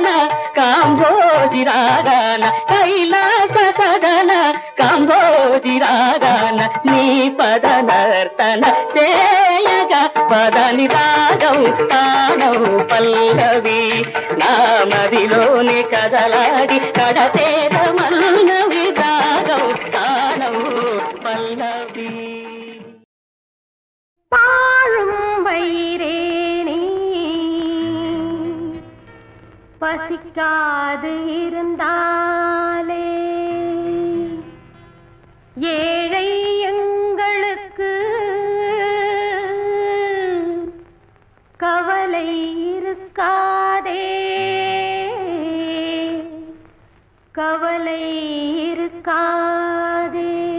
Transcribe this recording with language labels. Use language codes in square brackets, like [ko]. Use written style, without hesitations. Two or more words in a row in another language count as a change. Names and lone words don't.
[te] కాంభోజి రాగాన కైలాస సదన కాంభోజి రాగాన నీ పద నర్తన సేయగా పదని రాగం తానం పల్లవి నా మదిలోని కదలాడి కడతేర మల్లవి రాగం తానం పల్లవి. [ta] பாழும் வயிறேனே பசிக்காது இருந்தாலே ஏழை எங்களுக்கு கவலை இருக்காதே கவலை இருக்காதே.